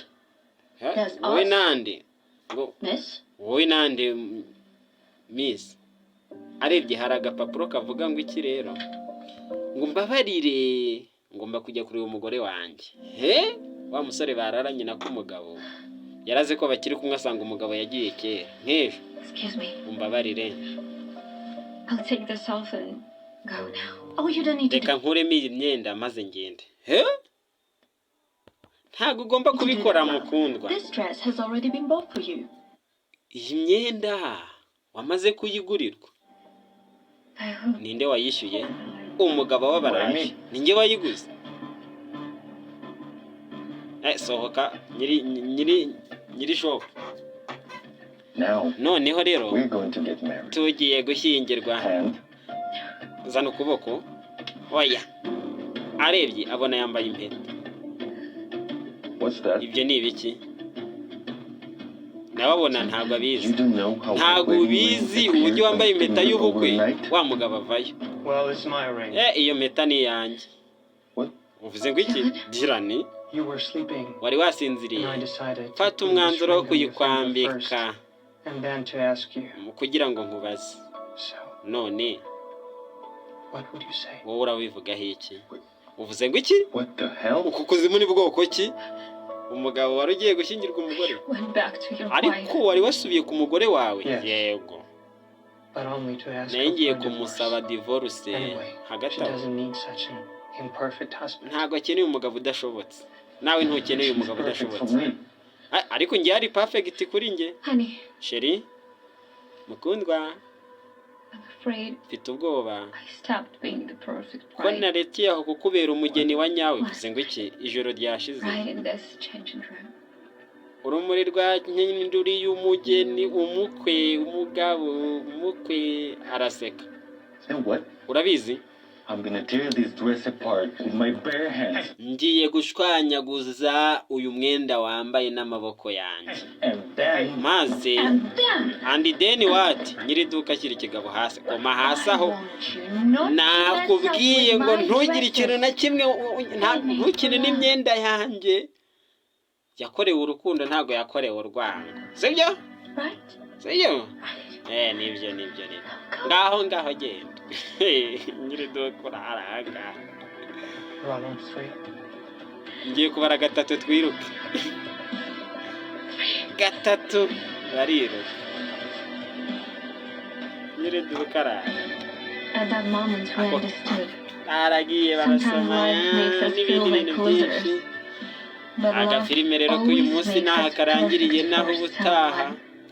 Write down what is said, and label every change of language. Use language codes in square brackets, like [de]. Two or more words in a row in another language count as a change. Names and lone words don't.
[rw] Wowe nande ngo wowe nande miss arebye hari agapapuro kavuga ngo iki rero ngo mbabarire ngomba kujya kuri uwo mugore wanjye. Wa musore bararanye na kumugabo yaraze ko bakiri kumwe asanga umugabo yagiye kera nk'ejo. Umbabarire. [en] I'll take this off and go now. Oh, you don't need to. [rw] Reka nkuremo iyi myenda maze ngende. he ntabwo ugomba kubikora mukundwa. [en] This dress has already been bought for you. [rw] Iyi myenda wamaze kuyigurirwa. Ninde wayishyuye? Umugabo w'abarayi. Ninjye wayiguze. Sohoka nyiri shop. Noneho rero tugiye gushyingirwa. Zana ukuboko. Oya. Arebye abona yambaye impeta. Ibyo ni ibiki? Nawe abona ntabwo abizi. Ntabwo ubizi uburyo wambaye impeta y'ubukwe wa mugabo avayo. [en] Well, it's my ring. [rw] Iyo mpeta ni yanjye. Uvuze ngo iki? Dirani? [en] You were sleeping. [rw] Wari wasinziriye. [en] And I decided [rw] Fata umwanzuro wo kuyikwambika. [en] And then to ask you. [rw] Kugira ngo nkubaze. [en] So, [rw] none [en] what would you say? [rw] wowe urabivugaho iki? Uvuze ngo iki? [en] What the hell? [rw] Uku kuzimu ni bwoko ki? Umugabo wari ugiye gushyingirwa umugore? [en] Went back to your [rw] Ariko wari wasubiye ku mugore wawe? [en] Yes. [rw] Yego. [en] But only to ask [rw] Naye ngiye [en] her for divorce. [rw] kumusaba divorce [en] Anyway, [rw] hagati [en] she [rw] aho. [en] doesn't need such an imperfect husband. [rw] Ntabwo akeneye umugabo udashobotse. Nawe ntukeneye umugabo [en] Perfect for [rw] udashobotse. [en] me. [rw] Ariko njye ari perfect kuri njye. [en] Honey, [rw] Sheri, mukundwa, [en] I'm afraid [rw] mfite ubwoba. [en] I stopped being the perfect [rw] Ko [en] bride. [rw] naretiye aho kukubera umugeni wa nyawe. Uvuze ngo iki? Ijoro ryashize. [en] Right in this changing room. [rw] Urumuri rwa nkinduri y'umugeni, umukwe, umugabo, umukwe araseka. [en] Say what? [rw] Urabizi? [en] I'm gonna tear this dress apart with my bare hands. [rw] Ngiye gushwanyaguza uyu mwenda wambaye n'amaboko yanjye. [en] And then Maze and then what? [rw] Nyiri duka kiri kigabo hasi. Koma hasi aho. Nakubwiye ngo ntugire ikintu na kimwe ntukine n'imyenda yanjye. Yakorewe urukundo ntago yakorewe urwango. Sibyo? [en] Right? [rw] Sibyo? Nibyo. Ngaho genda. Nyiri duka urahanga. [en] Run on 3. [rw] Ngiye kubara gatatu twiruke. Gatatu bariruka. Nyiri duka arahanga. [en] At that moment we understood. [rw] Aragiye barasoma n'ibindi bintu byinshi. [en] But love [rw] Agafilime rero k'uyu munsi naho karangiriye naho ubutaha.